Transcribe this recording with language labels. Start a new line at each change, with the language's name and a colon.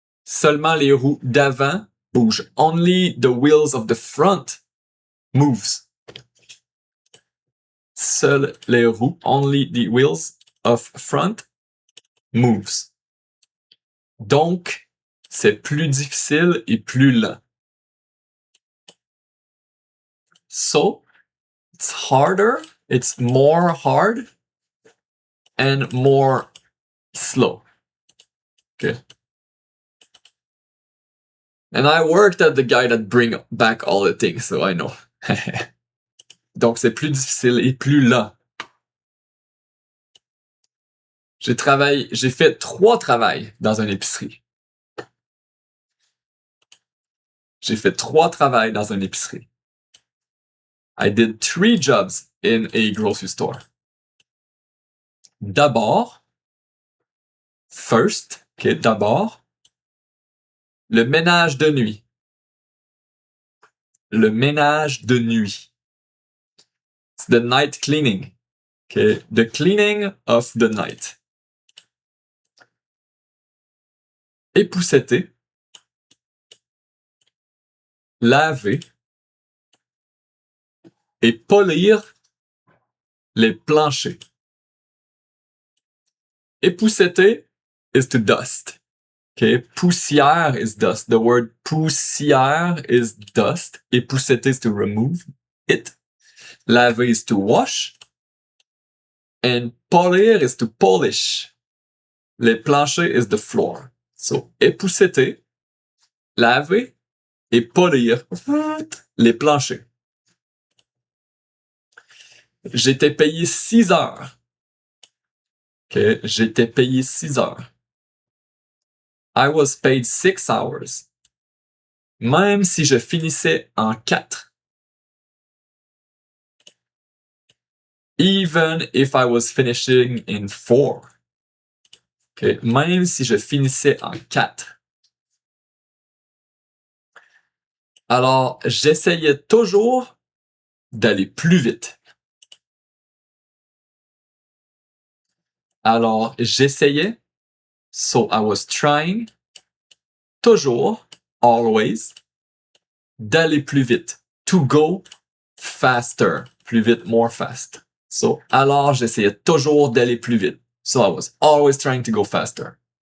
French: Seulement les roues d'avant bougent.
English: Only the wheels of the front moves.
French: Seules les roues,
English: only the wheels of front moves.
French: Donc, c'est plus difficile et plus lent.
English: So, it's harder, it's more hard, and more slow. Okay. And I worked at the guy that bring back all the things, so I know.
French: Donc, c'est plus difficile et plus lent. J'ai fait 3 travails dans une épicerie. J'ai fait 3 travails dans une épicerie.
English: I did 3 jobs in a grocery store.
French: D'abord,
English: first, okay,
French: d'abord, le ménage de nuit. Le ménage de nuit.
English: It's the night cleaning. Okay, the cleaning of the night.
French: Épousseter, laver et polir les planchers.
English: Épousseter is to dust. Okay, poussière is dust. The word poussière is dust. Épousseter is to remove it. Laver is to wash. And polir is to polish. Les planchers is the floor. So,
French: épousseter, laver et polir les planchers. J'étais payé 6 heures. Okay, j'étais payé 6 heures.
English: I was paid 6 hours.
French: Même si je finissais en 4.
English: Even if I was finishing in 4.
French: Okay, même si je finissais en 4. Alors, j'essayais toujours d'aller plus vite. Alors, j'essayais,
English: so I was trying,
French: toujours,
English: always,
French: d'aller plus vite.
English: To go faster.
French: Plus vite,
English: more fast. So,
French: alors, j'essayais toujours d'aller plus vite.
English: So I was always trying to go faster.